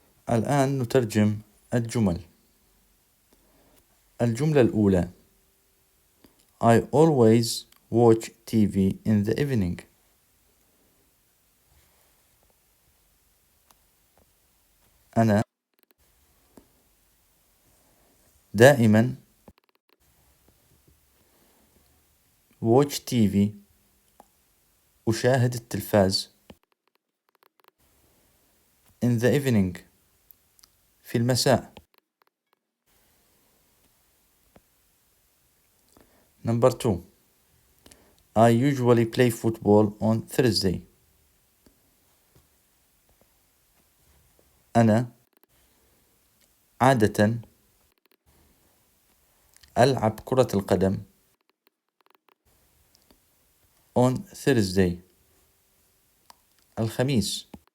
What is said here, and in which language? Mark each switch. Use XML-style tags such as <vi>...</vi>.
<ar>الآن نترجم الجمل. الجملة الأولى:</ar> <en>I always watch TV in the evening.</en> <ar>أنا دائما</ar> <en>watch TV</en> <ar>أشاهد التلفاز</ar> <en>in the evening</en> <ar>في المساء.</ar> <en>Number 2. I usually play football on Thursday.</en> <ar>أنا عادة ألعب كرة القدم</ar> <en>on Thursday</en> <ar>الخميس.</ar>